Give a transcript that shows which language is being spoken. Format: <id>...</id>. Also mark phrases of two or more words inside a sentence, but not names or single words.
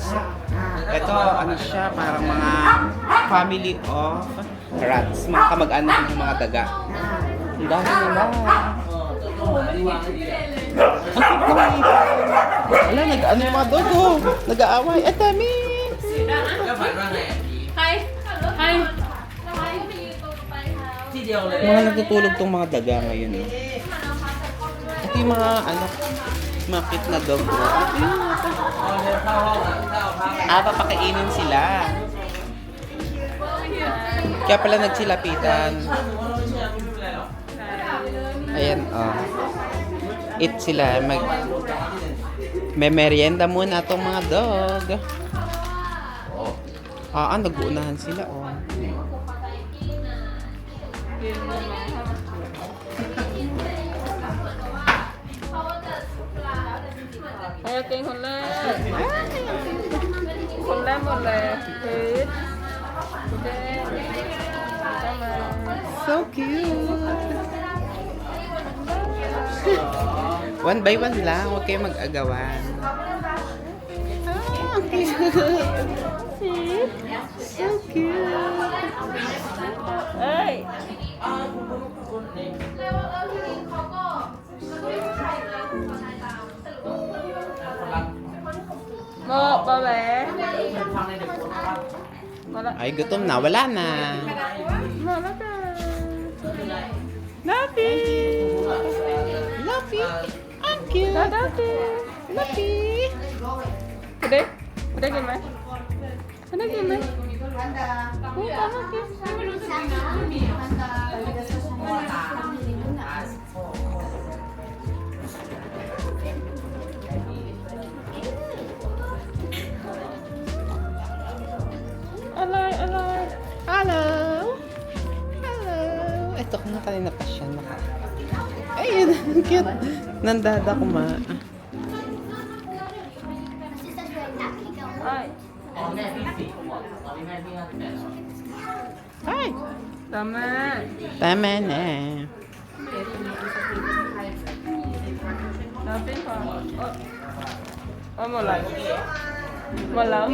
<tl>Ito, siya, parang mga</tl> <en>family of rats.</en> <tl>Mga kamag-anak ng mga daga. Ang dami nila. Ang cute naman ito. Wala, yung mga dogo. Nag-aaway. Dami.</tl> <en>Hi. Hi.</en> <th>เดียวเลย</th> <tl>Mga nagtutulog tong mga daga ngayon. Eh. Ito yung mga ano, mga cute na dog. Oh. Papakainin sila. Kaya pala nagsilapitan. Ayan, oh. Eat sila. May merienda muna itong mga dog. Nag-uunahan sila, oh.</tl> <th>Ayo กินคนแรกคนแรกหมดเลยพีชเจ๊ได้มา</th> <en>So cute. One by one</en> <tl>lang, huwag kayo mag-agawan. Ang cute.</tl> <en>So cute.</en> <th>เอ้ยโมบะแหวมาละ</th> <tl>Ay, gutom na. Wala na.</tl> <th>มาแล้วจ้านาปี</th> <tl>Luffy. Ang cute.</tl> <th>นาปี</th> <tl>Luffy.</tl> <th>คุณได้กินไหมคุณได้กินไหมคุณตามมากินอะไร</th> <en>Hello. Hello.</en> <tl>Ito ko na kanina pa siya. Ayun, ang cute. Nandada ko ma.</tl> <th>ไอ้ Ay. ตามมา</th> <tl>Tama na.</tl> <th>น้ำปิ้งพอหมดแล้วหมดแล้ว</th>